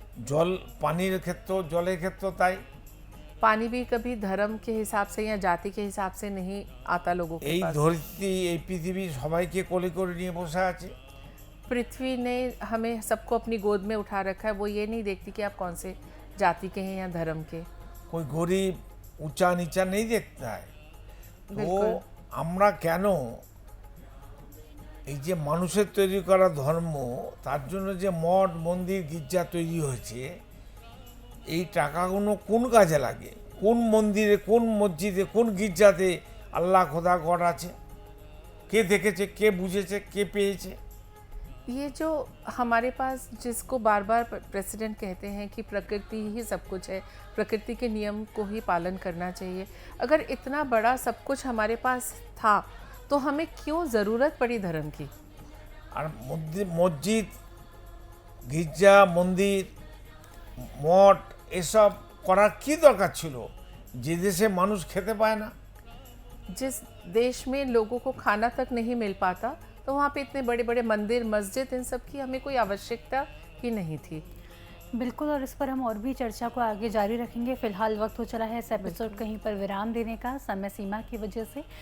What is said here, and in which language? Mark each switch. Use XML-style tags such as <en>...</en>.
<bn>জল পানির ক্ষেত্রেও, জলের ক্ষেত্রেও তাই।</bn> <hi>पानी भी कभी धर्म के हिसाब से या जाति के हिसाब से नहीं आता लोगों के</hi> <bn>এই</bn> <hi>पास।</hi> <bn>ধরিত্রী, এই পৃথিবী সবাইকে কোলে করে নিয়ে বসে আছে।</bn> <hi>पृथ्वी ने हमें सबको अपनी गोद में उठा रखा है, वो ये नहीं देखती कि आप कौन से जाति के हैं या धर्म के। कोई गरीब ऊंचा नीचा नहीं देखता है। तो बिल्कुल।</hi> <bn>আমরা কেন এই যে মানুষের তৈরি করা ধর্ম, তার জন্য যে মঠ মন্দির গির্জা তৈরি হয়েছে, এই টাকাগুলো কোন কাজে লাগে? কোন মন্দিরে, কোন মসজিদে, কোন গির্জাতে আল্লাহ খোদা গড আছে? কে দেখেছে, কে বুঝেছে, কে পেয়েছে?</bn> <hi>ये जो हमारे पास, जिसको बार बार प्रेसिडेंट कहते हैं कि प्रकृति ही सब कुछ है, प्रकृति के नियम को ही पालन करना चाहिए, अगर इतना बड़ा सब कुछ हमारे पास था तो हमें क्यों ज़रूरत पड़ी धर्म की?</hi> <bn>আর মসজিদ গির্জা মন্দির মঠ এসব করার কি দরকার ছিল যে দেশে মানুষ খেতে পায় না?</bn> <hi>जिस देश में लोगों को खाना तक नहीं मिल पाता, तो वहाँ पे इतने बड़े बड़े मंदिर मस्जिद, इन सब की हमें कोई आवश्यकता ही नहीं थी। बिल्कुल, और इस पर हम और भी चर्चा को आगे जारी रखेंगे। फिलहाल वक्त हो चला है इस एपिसोड कहीं पर विराम देने का, समय सीमा की वजह से।</hi>